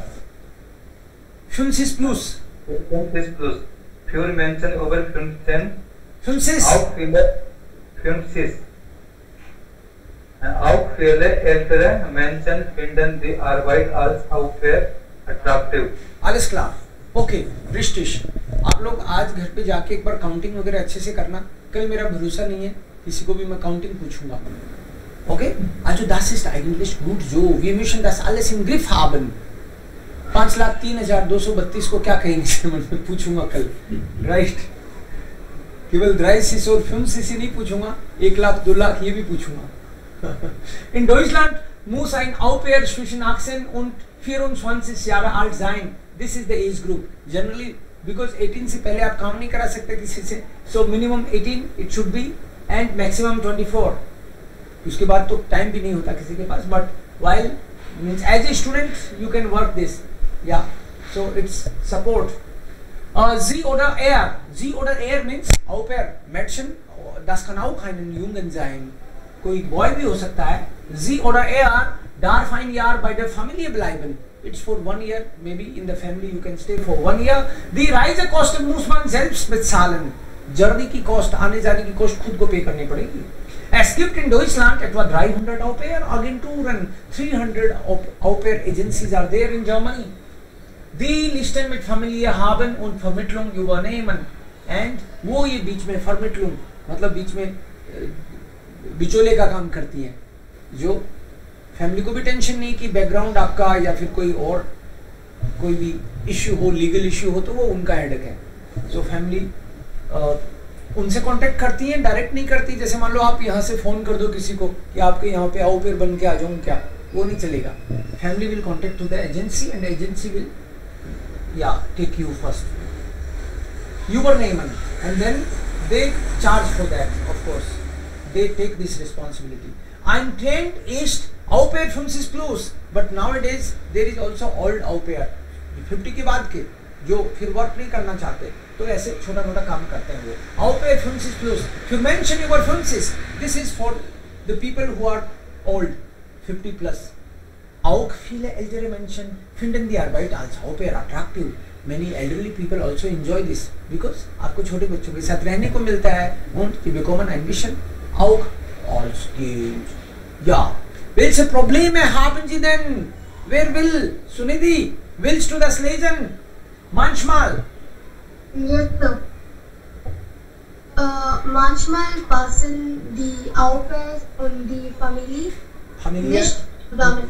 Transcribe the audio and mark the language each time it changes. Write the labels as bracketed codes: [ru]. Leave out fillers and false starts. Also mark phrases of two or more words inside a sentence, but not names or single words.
[de] 50 plus. 50 plus. Für Menschen über 15. 50. Auch viele ältere Menschen finden die Arbeit als Au-pair attraktiv. alles klar. [hi] ओके रिश्टिश, आप लोग आज घर पे जाके एक बार काउंटिंग वगैरह अच्छे से करना. कल मेरा भरोसा नहीं है किसी को भी मैं काउंटिंग पूछूंगा. Okay? [de] Also das ist eigentlich gut so. Wir müssen das alles im Griff haben. [hi] 5,03,232 को क्या कहेंगे मैं पूछूंगा कल. राइट. केवल 30 और 50 नहीं पूछूंगा, 1 लाख 2 लाख ये भी पूछूंगा. [de] In Deutschland muss ein Au-pair zwischen 18 und 24 Jahre alt sein. [en] This is the age group. Generally, because [hi] 18 से पहले आप काम नहीं करा सकते किसी से, [en] so minimum 18 it should be and maximum 24. [hi] उसके बाद तो टाइम भी नहीं होता किसी के पास. [en] But while means as a student you can work this. Yeah. So it's support. [de] Sie oder er. Sie oder er means Au-pair. Mädchen, das kann auch ein Jungen sein. [hi] कोई बॉय भी हो सकता है. [de] Sie oder er darf ein Jahr bei der Familie bleiben. [en] It's for 1 year, maybe in the family you can stay for 1 year. [de] Die Reisekosten muss man selbst bezahlen. [hi] जर्नी की कॉस्ट, आने जाने की कॉस्ट खुद को पे करनी पड़ेगी. [de] Es gibt in Deutschland etwa [en] 300 Au-pair Agenturen, 300 Au-pair Agencies are there in Germany. [de] Die Listen mit Familie haben und Vermittlung übernehmen. [hi] And वो ये बीच में Vermittlung मतलब बीच में बिचौले का काम करती हैं, जो फैमिली को भी टेंशन नहीं कि बैकग्राउंड आपका या फिर कोई भी इश्यू हो, [en] legal issue [hi] हो तो वो उनका हेडेक है. सो फैमिली उनसे कांटेक्ट करती हैं, डायरेक्ट नहीं करती. जैसे मान लो आप यहाँ से फ़ोन कर दो किसी को कि आपके यहाँ पे आओ, फिर बन के आ जाऊँ क्या, वो नहीं चलेगा. [en] family will contact to the agency and agency will take you first übernehmen and then they charge for that. Of course they take this responsibility. [de] Ein Trend ist Au-pair 50 plus, [en] but nowadays there is also old Au-pair [hi] 50 के बाद के जो फिर वर्क नहीं करना चाहते तो ऐसे छोटा मोटा काम करते हैं वो. [de] Au-pair 50 plus. Für Menschen über 50. [en] This is for the people who are old 50 plus. [de] Auch viele ältere Menschen finden die Arbeit als Au-pair attraktiv. [en] Many elderly people also enjoy this because [hi] आपको छोटे बच्चों के साथ रहने को मिलता है [de] und die bekommen ein bisschen auch als Kind. Ja. Welche Probleme haben Sie denn? Wer will? Sunidhi, willst du das lesen? Manchmal. [en] Yes, sir. [de] Manchmal passen die Au-pairs und die Familie nicht zusammen.